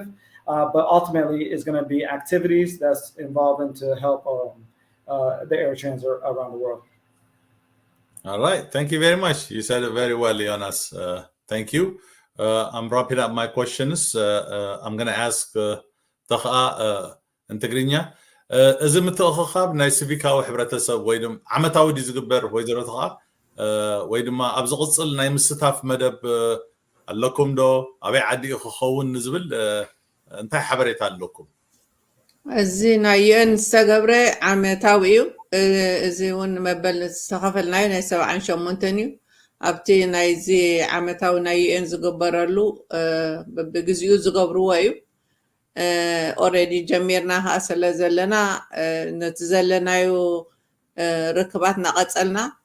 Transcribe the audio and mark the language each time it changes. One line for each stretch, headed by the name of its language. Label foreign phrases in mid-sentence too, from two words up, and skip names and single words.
English: But ultimately, it's going to be activities that's involving to help the Eritreans around the world. All right. Thank you very much. You said it very well, Jonas. Thank you. I'm wrapping up my questions. I'm going to ask Integrinya.
Tigrinya: እዚ ምትእኽኻብ ናይ ሲቪካዊ ሕብረተሰብ ወይ ድማ ዓመታዊ ዲ ዝግበር ወይዘሮ ተኻ ወይ ድማ ኣብ ዝቕፅል ናይ ምስታፍ መደብ ኣለኩም ዶ ኣበይ ዓዲ ክኸውን ንዝብል እንታይ ሓበሬታ ኣለኩም? እዚ ናይ ዩኤን ዝተገብረ ዓመታዊ እዩ። እዚ እውን መበል ዝተኸፈልናዮ ናይ 78 እዩ። ኣብቲ ናይዚ ዓመታዊ ናይ ዩኤን ዝግበረሉ በብግዚኡ ዝገብርዎ እዩ። already ጀሚርና ኸ ስለ ዘለና ነቲ ዘለናዮ ርክባት ናቐፀልና